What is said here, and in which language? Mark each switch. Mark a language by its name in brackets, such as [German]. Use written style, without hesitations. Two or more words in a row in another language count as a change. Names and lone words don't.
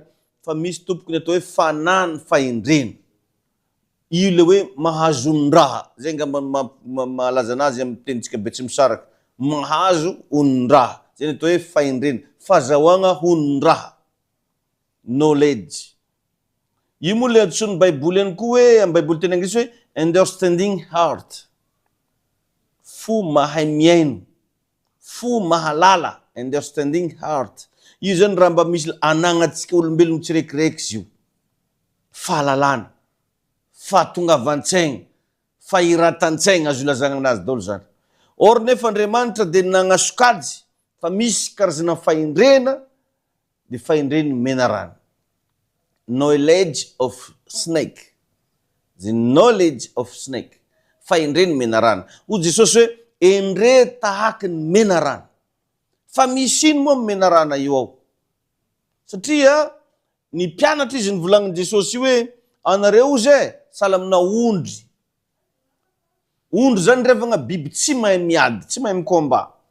[Malagasy] Fa misy tompoko ny atao hoe fanany fahendrena. Io le hoe mahazo ondraha. Zay ngamba malaza anazy amin'ny tenitsika Betsimisaraka. Mahazo ondraha. Zay ny atao hoe fahendrena. Fahazahoagna ondraha. Knowledge. Io moa le antsoin'ny Baiboly ihany koa hoe, amin'ny Baiboly teny anglisy hoe [English] understanding heart. [Malagasy] Fo mahay miaino. Fo mahalala. [English] Understanding heart. [Malagasy] Io zany raha mba misy anagnatsika olombelogno tsirekireky izy io. Fahalalana. Fahatongavan-tsaigna. Fahiratan-tsaigna azo ilazagna aminazy daholo zany. Or nefa Andriamanitra de nagnasokajy fa misy karazana fahendrena, de fahendrena mena rano. [English] knowledge of snake. The knowledge of snake. [Malagasy] Fa endre ny mena rano. O Jesosy hoe endre tahaka ny mena rano. Fa misy ino moa mena rano io ao? Satria ny mpianatra izy nivolagniny Jesosy hoe anareo zay sahala amina ondry. Ondry zany revagna biby tsy mahay miady, tsy mahay mikomba.